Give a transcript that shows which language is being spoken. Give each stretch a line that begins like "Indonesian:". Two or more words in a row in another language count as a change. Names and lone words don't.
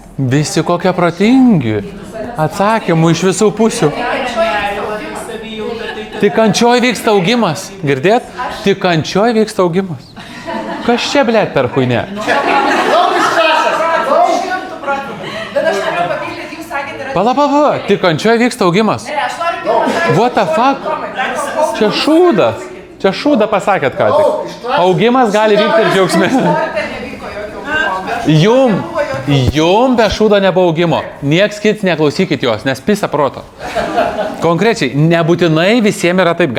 Lithuanian: Visi kokie protingi. Atsakymų iš visų pusių. Tik kančioj vyksta augimas. Girdėt? Tik kančioj vyksta augimas. Kas čia, blėt, per chuinė? Bet aš noriu papildyti, jūs sakėte, Pala, tik kančioj vyksta augimas.
English: What the fuck?
Lithuanian: Čia šūdas. Čia šūdą pasakėt ką tik. Augimas gali vykti ir džiaugsme. Jum be šūdo nebuvo augimo. Nieks kits neklausykit jos, nes pisa proto. Konkrečiai, nebūtinai visiems yra taip.